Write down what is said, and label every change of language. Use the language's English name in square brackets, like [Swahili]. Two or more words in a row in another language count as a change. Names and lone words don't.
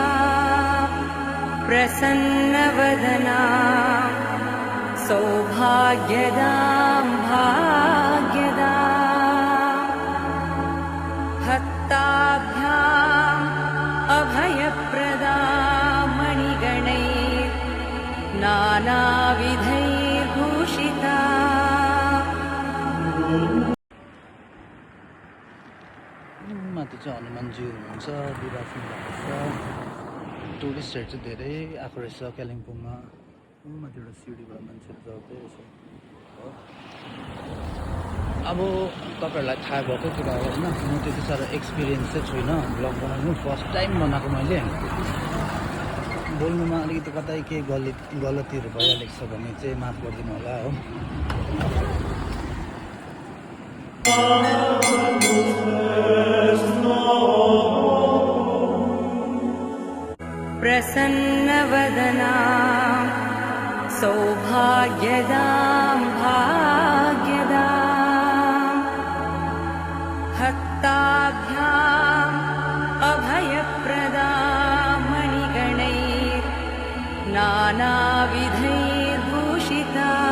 [Sanskrit] प्रसन्नवदना सौभाग्यदां भाग्यदां हस्ताभ्याम् अभयप्रदां मणिगणैः नानाविधैर्भूषिता। [Nepali] माथि चाहिँ हनुमानजी हुनुहुन्छ बिराज्नु भएको छ टुरिस्टहरू चाहिँ धेरै आएको रहेछ कालिम्पोङमा माथि एउटा सिडीबाट मान्छेहरू चढ्दै रहेछ अब तपाईँहरूलाई थाहा भएको कुरा हो होइन म त्यति साह्रो एक्सपिरियन्स चाहिँ छुइनँ भ्लग बनाउनु [English] first time [Nepali] बनाएको मैले बोल्नुमा अलिकति कतै केही गलतीहरू भइहालेको छ भने चाहिँ माफ गरिदिनु होला हो [Sanskrit] प्रसन्नवदना सौभाग्यदां भाग्यदां हस्ताभ्याम् अभयप्रदां मणिगणैः नानाविधैर्भूषिता।